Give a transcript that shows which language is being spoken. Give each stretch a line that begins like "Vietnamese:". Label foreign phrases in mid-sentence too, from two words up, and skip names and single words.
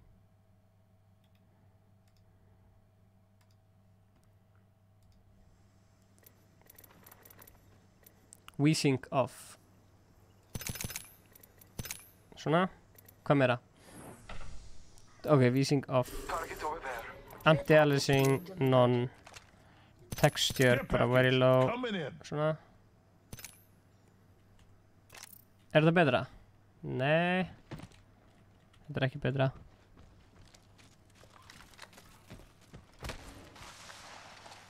English: VSync off.
Icelandic: Svona. Hvað meira?
English: Ok, VSync off. Anti-aliasing, none. Texture, bara very low.
Icelandic: Svona. Er þetta betra? Nei. Þetta er ekki betra.